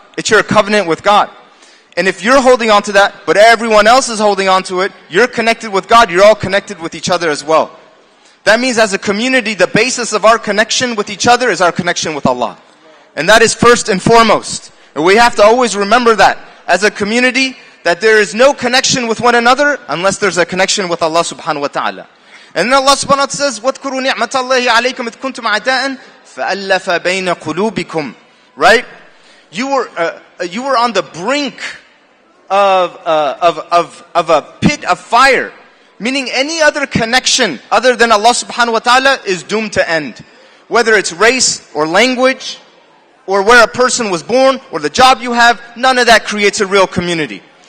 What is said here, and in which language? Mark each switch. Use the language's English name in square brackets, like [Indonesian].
[English] It's your covenant with God. And if you're holding on to that, but everyone else is holding on to it, you're connected with God, you're all connected with each other as well. That means as a community, the basis of our connection with each other is our connection with Allah. And that is first and foremost. And we have to always remember that as a community, that there is no connection with one another unless there's a connection with Allah subhanahu wa ta'ala. And then Allah subhanahu wa ta'ala says, [Arabic] وَاذْكُرُوا نِعْمَةَ اللَّهِ عَلَيْكُمْ إِذْ كُنْتُمْ أَعْدَاءً فَأَلَّفَ بَيْنَ قُلُوبِكُمْ. [English] Right? You were on the brink of a pit of fire. Meaning any other connection other than Allah subhanahu wa ta'ala is doomed to end. Whether it's race or language, or where a person was born, or the job you have, none of that creates a real community.